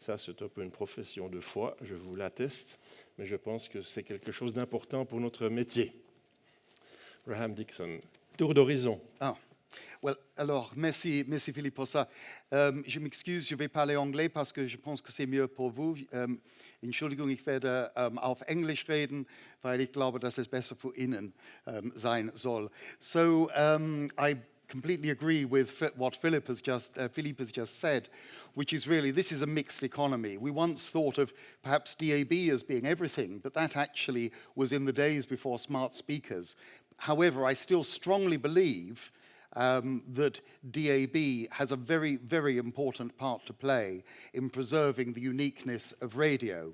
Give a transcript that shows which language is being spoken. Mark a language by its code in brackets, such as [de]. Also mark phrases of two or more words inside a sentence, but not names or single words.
[fr] Ça, c'est un peu une profession de foi, je vous l'atteste, mais je pense que c'est quelque chose d'important pour notre métier. Graham Dixon, tour d'horizon. Ah. Well, alors, merci Philippe pour ça. Je m'excuse, je vais parler anglais parce que je pense que c'est mieux pour vous. [de] Entschuldigung, ich werde auf Englisch reden, weil ich glaube, dass es besser für Ihnen sein soll. [en] So, I completely agree with what Philippe has just said, which is really, this is a mixed economy. We once thought of perhaps DAB as being everything, but that actually was in the days before smart speakers. However, I still strongly believe that DAB has a very, very important part to play in preserving the uniqueness of radio.